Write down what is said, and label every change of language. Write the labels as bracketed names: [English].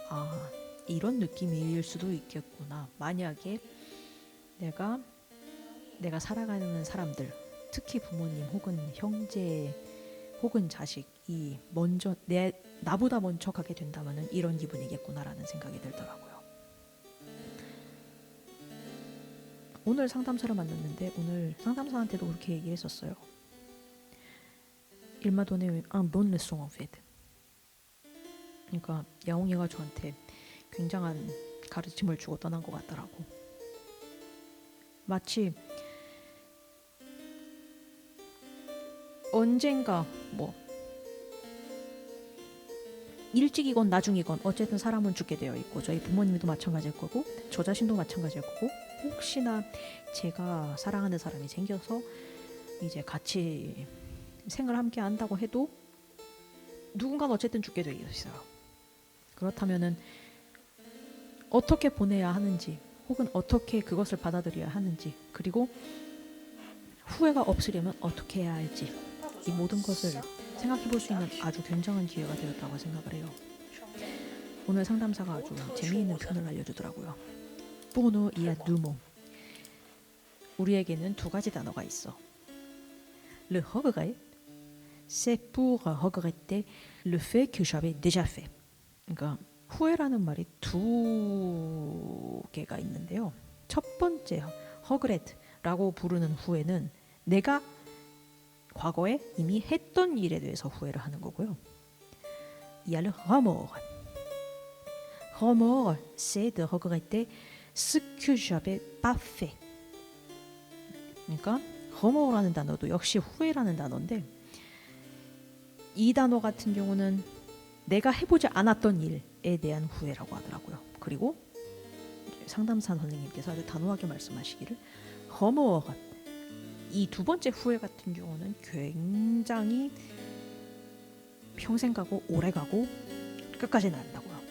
[Korean] 아, 이런 느낌일 수도 있겠구나. 만약에 내가 살아가는 사람들, 특히 부모님 혹은 형제 혹은 자식이 먼저 나보다 먼저 가게 된다면 이런 기분이겠구나라는 생각이 들더라고요. 오늘 상담사를 만났는데 오늘 상담사한테도 그렇게 얘기를 했었어요. [French] Il m'a donné un bon leçon en fait. [Korean] 그러니까 야옹이가 저한테 굉장한 가르침을 주고 떠난 것 같더라고. 마치 언젠가 뭐 일찍이건 나중이건 어쨌든 사람은 죽게 되어 있고 저희 부모님도 마찬가지일 거고 저 자신도 마찬가지일 거고 혹시나 제가 사랑하는 사람이 생겨서 이제 같이 생을 함께 한다고 해도 누군가는 어쨌든 죽게 되어 있어요. 그렇다면은 어떻게 보내야 하는지 혹은 어떻게 그것을 받아들여야 하는지 그리고 후회가 없으려면 어떻게 해야 할지 이 모든 것을 생각해 볼 수 있는 아주 굉장한 기회가 되었다고 생각을 해요. 오늘 상담사가 아주 재미있는 표현을 알려주더라고요. [French] Pour nous, il y a deux mots. [Korean] 우리에게는 두 가지 단어가 있어. [French] Le regret, c'est pour regretter le fait que j'avais déjà fait. [Korean] 그러니까 후회라는 말이 두 개가 있는데요. 첫 번째 regret라고 부르는 후회는 내가 과거에 이미 했던 일에 대해서 후회를 하는 거고요. [French] Il y a le remords. Remords, c'est de regretter ce que j'avais pas fait. [Korean] 그러니까 remords라는 단어도 역시 후회라는 단어인데 이 단어 같은 경우는 내가 해보지 않았던 일에 대한 후회라고 하더라고요. 그리고 상담사 선생님께서 아주 단호하게 말씀하시기를 remords 이 두 번째 후회 같은 경우는 굉장히 평생 가고 오래 가고 끝까지 난다고요.